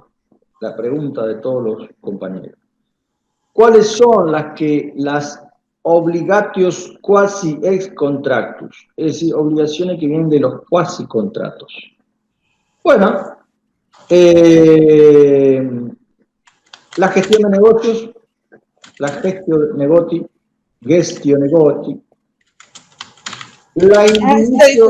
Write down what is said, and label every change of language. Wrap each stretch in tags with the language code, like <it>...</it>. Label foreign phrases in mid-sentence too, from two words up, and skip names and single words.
<es>La pregunta de todos los compañeros. ¿Cuáles son las</es> <la>obligatio quasi ex contractus?</la> <es>Es decir, obligaciones que vienen de los quasi contratos. Bueno, la gestión de negocios, la</es> <la>gestio negoti,</la> <es>la individuo...</es>